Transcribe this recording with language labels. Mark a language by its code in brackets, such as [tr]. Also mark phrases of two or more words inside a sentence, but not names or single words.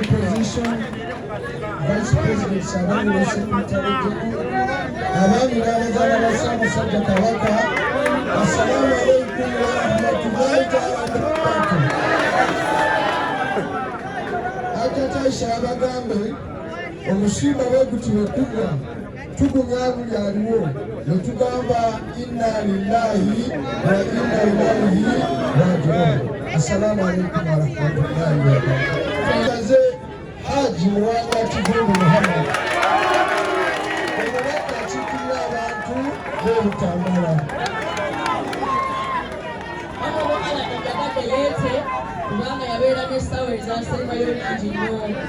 [en] Opposition, Vice President Ssaabanyula Secretary General, [lg] abaami n'abazaala ba [en] Ssaabasajja Kabaka, [ar] السلام عليكم ورحمة الله تعالى وبركاته. [lg] Hajjati Aisha abagambe omusimba bwe guti bwe tugwa tugumya buli aliwo ne tugamba [ar] إنا لله وإنا إليه راجعون. السلام عليكم ورحمة الله وبركاته. [lg] Haji Muwanga Kivumbi Muhammad omubaka akiikirira abantu b'olutambala. Yeete kubanga yabeera n'essaawa ezasembayo nyingi nnyo.